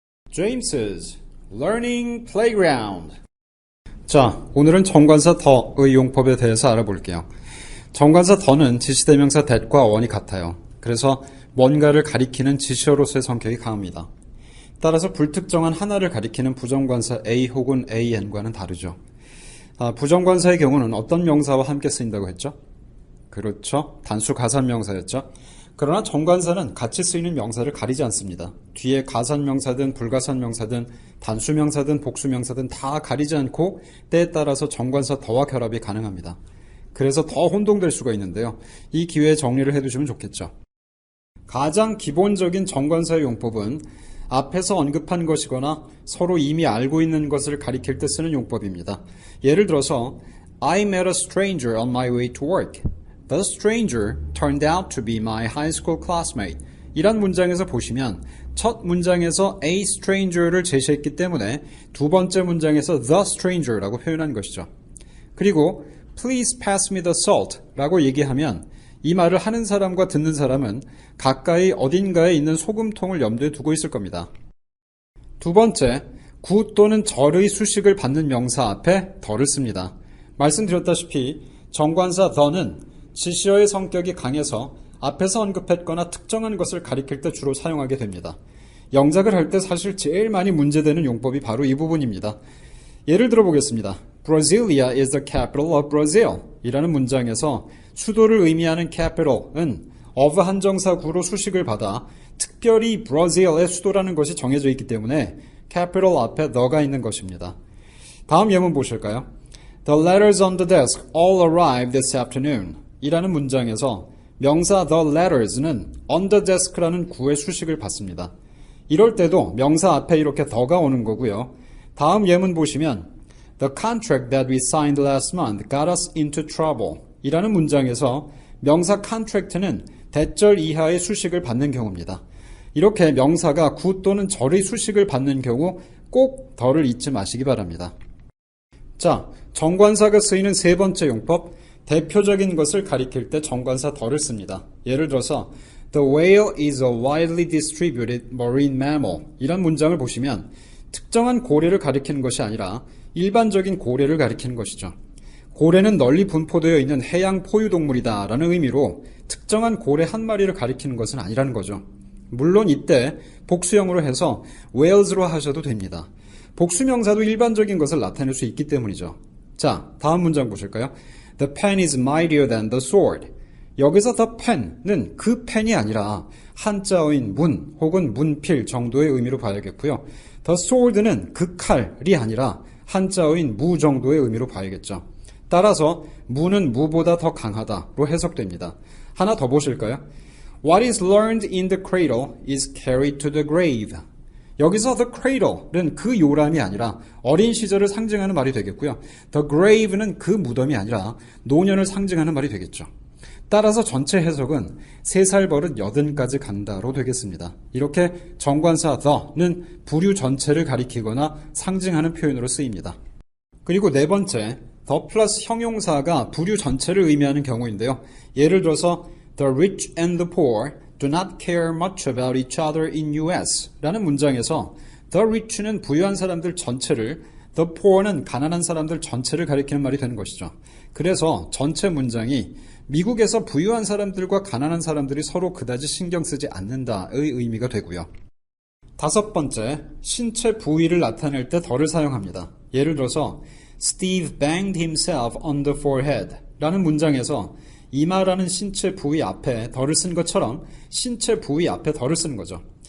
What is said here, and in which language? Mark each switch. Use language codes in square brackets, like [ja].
[en] James's Learning Playground. [ko] 자, 오늘은 정관사 더의 용법에 대해서 알아볼게요. 정관사 더는 지시대명사 that과 on이 같아요. 그래서 뭔가를 가리키는 지시어로서의 성격이 강합니다. 따라서 불특정한 하나를 가리키는 부정관사 A 혹은 AN과는 다르죠. 부정관사의 경우는 어떤 명사와 함께 쓰인다고 했죠? 그렇죠. 단수 가산명사였죠. 그러나 정관사는 같이 쓰이는 명사를 가리지 않습니다. 뒤에 가산명사든 불가산명사든 단수명사든 복수명사든 다 가리지 않고 때에 따라서 정관사 더와 결합이 가능합니다. 그래서 더 혼동될 수가 있는데요. 이 기회에 정리를 해두시면 좋겠죠. 가장 기본적인 정관사의 용법은 앞에서 언급한 것이거나 서로 이미 알고 있는 것을 가리킬 때 쓰는 용법입니다. 예를 들어서 [en] I met a stranger on my way to work. The stranger turned out to be my high school classmate. [ko] 이란 문장에서 보시면 첫 문장에서 a stranger를 제시했기 때문에 두 번째 문장에서 the stranger라고 표현한 것이죠. 그리고 [en] Please pass me the salt [ko] 라고 얘기하면 이 말을 하는 사람과 듣는 사람은 가까이 어딘가에 있는 소금통을 염두에 두고 있을 겁니다. 두 번째, 구 또는 절의 수식을 받는 명사 앞에 더를 씁니다. 말씀드렸다시피 정관사 the는 지시어의 성격이 강해서 앞에서 언급했거나 특정한 것을 가리킬 때 주로 사용하게 됩니다. 영작을 할 때 사실 제일 많이 문제되는 용법이 바로 이 부분입니다. 예를 들어 보겠습니다. [en] Brasilia is the capital of Brazil [ko] 이라는 문장에서 수도를 의미하는 capital은 of 한정사 구로 수식을 받아 특별히 Brazil의 수도라는 것이 정해져 있기 때문에 capital 앞에 the가 있는 것입니다. 다음 예문 보실까요? [en] The letters on the desk all arrived this afternoon [ko] 이라는 문장에서 명사 [en] the letters는 on the desk [ko] 라는 구의 수식을 받습니다. 이럴 때도 명사 앞에 이렇게 the가 오는 거고요. 다음 예문 보시면 [en] The contract that we signed last month got us into trouble [ko] 이라는 문장에서 명사 contract는 대절 이하의 수식을 받는 경우입니다. 이렇게 명사가 구 또는 절의 수식을 받는 경우 꼭 the를 잊지 마시기 바랍니다. 자, 정관사가 쓰이는 세 번째 용법, 대표적인 것을 가리킬 때 정관사 the를 씁니다. 예를 들어서 [en] The whale is a widely distributed marine mammal [ko] 이런 문장을 보시면 특정한 고래를 가리키는 것이 아니라 일반적인 고래를 가리키는 것이죠. 고래는 널리 분포되어 있는 해양 포유동물이다 라는 의미로 특정한 고래 한 마리를 가리키는 것은 아니라는 거죠. 물론 이때 복수형으로 해서 whales로 하셔도 됩니다. 복수명사도 일반적인 것을 나타낼 수 있기 때문이죠. 자, 다음 문장 보실까요? [en] The pen is mightier than the sword. [ko] 여기서 the pen은 그 펜이 아니라 한자어인 문 혹은 문필 정도의 의미로 봐야겠고요. The sword는 그 칼이 아니라 한자어인 무 정도의 의미로 봐야겠죠. 따라서 무는 무보다 더 강하다로 해석됩니다. 하나 더 보실까요? [en] What is learned in the cradle is carried to the grave. [ko] 여기서 the cradle는 그 요람이 아니라 어린 시절을 상징하는 말이 되겠고요. The grave는 그 무덤이 아니라 노년을 상징하는 말이 되겠죠. 따라서 전체 해석은 3살 버릇 80까지 간다로 되겠습니다. 이렇게 정관사 the는 부류 전체를 가리키거나 상징하는 표현으로 쓰입니다. 그리고 네 번째, the 플러스 형용사가 부류 전체를 의미하는 경우인데요. 예를 들어서 [en] The rich and the poor do not care much about each other in US [ko] 라는 문장에서 [en] the rich는 [ko] 부유한 사람들 전체를, [en] the poor는 [ko] 가난한 사람들 전체를 가리키는 말이 되는 것이죠. 그래서 전체 문장이 미국에서 부유한 사람들과 가난한 사람들이 서로 그다지 신경 쓰지 않는다의 의미가 되고요. 다섯 번째, 신체 부위를 나타낼 때 the를 사용합니다. 예를 들어서 [en] Steve banged himself on the forehead [ko] 라는 문장에서 이마라는 신체 부위 앞에 the를 쓴 것처럼 신체 부위 앞에 the를 쓰는 거죠.